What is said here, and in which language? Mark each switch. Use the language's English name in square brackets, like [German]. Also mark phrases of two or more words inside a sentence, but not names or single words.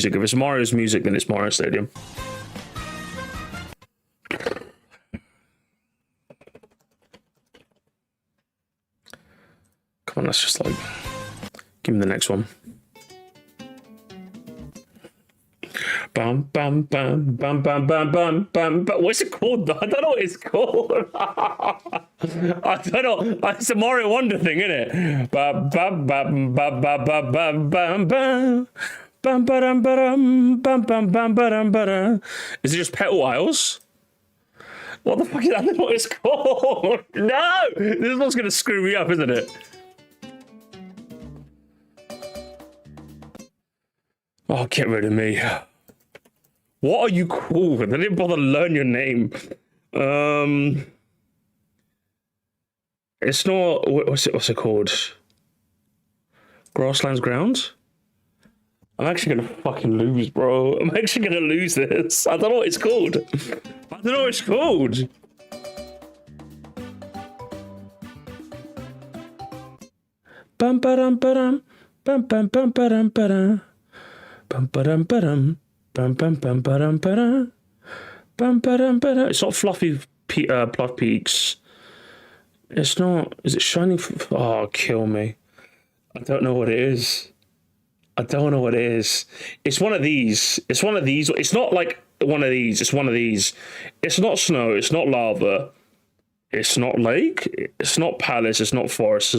[English] If it's Mario's music, then it's Mario Stadium. Come on, let's just like give me the next one. Bam, bam, bam, bam, bam, bam, bam, bam, bam. What's it called? I don't know what it's called. I don't know. It's a Mario Wonder thing, isn't it? Bam, bam, bam, bam, bam, bam, bam, bam, bam. Bam, ba-dum, ba-dum, bam, bam, bam, ba-dum, ba-dum. Is it just Petal Isles? What the fuck is that? I don't know what it's called. No! This is what's going to screw me up, isn't it? Oh, get rid of me. What are you called? I didn't bother to learn your name. It's not. What's it called? Grasslands Grounds? I'm actually gonna fucking lose, bro. I'm actually gonna lose this. I don't know what it's called. I don't know what it's called. Bum ba-dum ba-dum. Bum bum bum ba-dum ba-dum. Bum ba-dum ba-dum. Bum bum bum ba-dum ba-dum. Bum ba-dum ba-dum. It's not Fluffy Pluff Peaks. It's not. Is it Shining? Oh, kill me. I don't know what it is. I don't know what it is. It's one of these. It's one of these. It's not like one of these. It's one of these. It's not snow. It's not lava. It's not lake. It's not palace. It's not forest.